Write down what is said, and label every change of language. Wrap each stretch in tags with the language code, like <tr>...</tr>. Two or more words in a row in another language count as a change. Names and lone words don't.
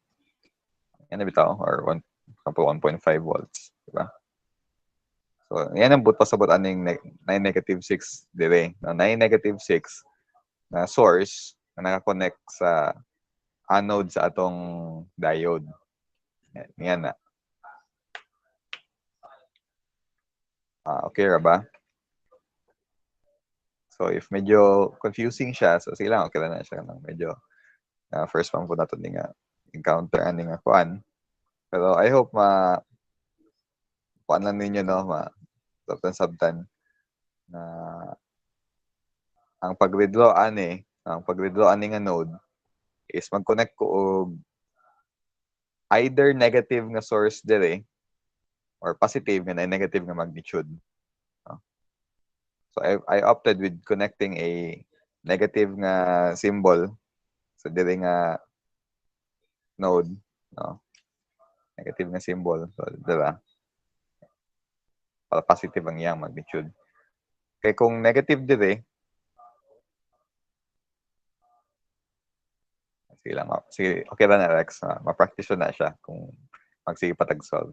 <ceb>Yan bitaw or 1.5 volts, di ba? So, yan ang pasabot aning -6 dire. No, -6 na source na naka-connect sa anode sa atong diode. Yan na. Okay ra ba? So, if medyo confusing siya, so sige lang, okay lang na siya ng medyo</ceb> <en>first time</en> <ceb>po nato nga encounter ani nga kuan. Pero</ceb> <en>I hope</en> <ceb>kuan lang ninyo, no, sabtan na ang pag-redraw ani nga node is mag-connect ko og either negative nga source dire or positive nga negative nga magnitude. So</ceb> <en>I opted with connecting a negative</en> <ceb>nga symbol sa dire nga node, no? Negative nga symbol. So, diba? Para positive ang iyang magnitude. Kaya kung negative dire, sige lang, sige, okay ba na, Rex? Ma-practice na siya kung magsige patag-solve.</ceb>